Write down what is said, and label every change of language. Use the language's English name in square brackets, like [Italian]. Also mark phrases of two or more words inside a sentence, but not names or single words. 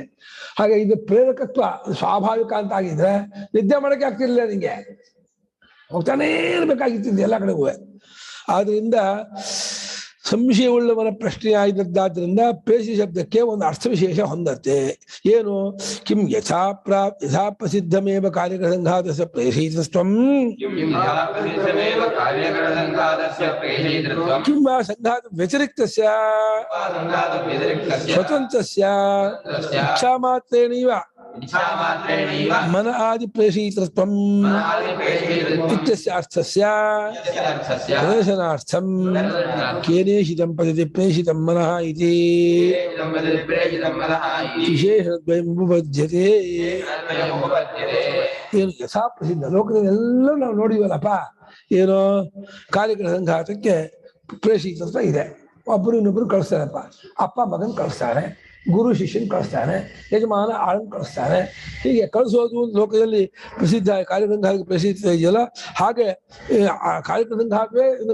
[Kannada] ಹಾಗೆ ಇದು ಪ್ರೇರಕತ್ವ ಸ್ವಾಭಾವಿಕ ಅಂತ ಆಗಿದ್ರೆ ನಿದ್ದೆ ಮಾಡಕ್ಕೆ ಆಗ್ತಿರ್ಲಿಲ್ಲ, ನಿಂಗೆ ಹೋಗ್ತಾನೇ ಇರ್ಬೇಕಾಗಿತ್ತು ಎಲ್ಲ ಕಡೆಗೂ. ಆದ್ರಿಂದ ಸಂಶಯವುಳ್ಳವನ ಪ್ರಶ್ನೆ ಆಗಿದ್ದಾದ್ರಿಂದ ಪ್ರೇಷಿತ ಶಬ್ದಕ್ಕೆ ಒಂದು ಅರ್ಥವಿಶೇಷ ಹೊಂದತ್ತೆ. ಏನು [Sanskrit] ಕಿಂ ಯಥಾ ಪ್ರಸಿದ್ಧಮೇವ ಕಾರ್ಯಕರ ಸಂಘಾತಸ್ಯ ಪ್ರೇಷಿತತ್ವಂ ಕಿಂ ವಾ ಸಂಘಾತ ವ್ಯತಿರಿಕ್ತಸ್ಯ ಸ್ವತಂತ್ರಸ್ಯ ಇಚ್ಛಾಮಾತ್ರೇಣೈವ इच्छामात्रेणैव मन आदि प्रेषितृत्वम् मनादिप्रेषितृत्वम् इत्यस्य अर्थस्य इत्यर्थस्य प्रदर्शनार्थं केनेषितं पदति प्रेषितं मनः इति प्रेषितं मनः इति ವಿಶೇಷದ್ವಯಂ ಉಪಪದ್ಯತೆ. उपपद्यते [Kannada] ಏನು ಯಥಾ ಪ್ರಸಿದ್ಧ ಲೋಕದಲ್ಲೆಲ್ಲ ನಾವು ನೋಡಿವಲ್ಲಪ್ಪ. ಏನು ಕಾರ್ಯಕ್ರಮ ಸಂಘಾತಕ್ಕೆ ಪ್ರೇಷಿತತ್ವ ಇದೆ. ಒಬ್ಬರು ಇನ್ನೊಬ್ರು ಕಳಿಸ್ತಾರಪ್ಪ. ಅಪ್ಪ ಮಗನ್ ಕಳಿಸ್ತಾನೆ, ಗುರು ಶಿಷ್ಯನ್ ಕಳಿಸ್ತಾನೆ, ಯಜಮಾನ ಆಳನ್ ಕಳಿಸ್ತಾನೆ. ಹೀಗೆ ಕಳಿಸೋದು ಲೋಕದಲ್ಲಿ ಪ್ರಸಿದ್ಧ ಕಾರ್ಯಕ್ರಮ ಪ್ರಸಿದ್ಧ ಇದೆಯಲ್ಲ, ಹಾಗೆ ಆ ಕಾರ್ಯಕ್ರಮ ಸಂಘಾತವೇ ಇನ್ನು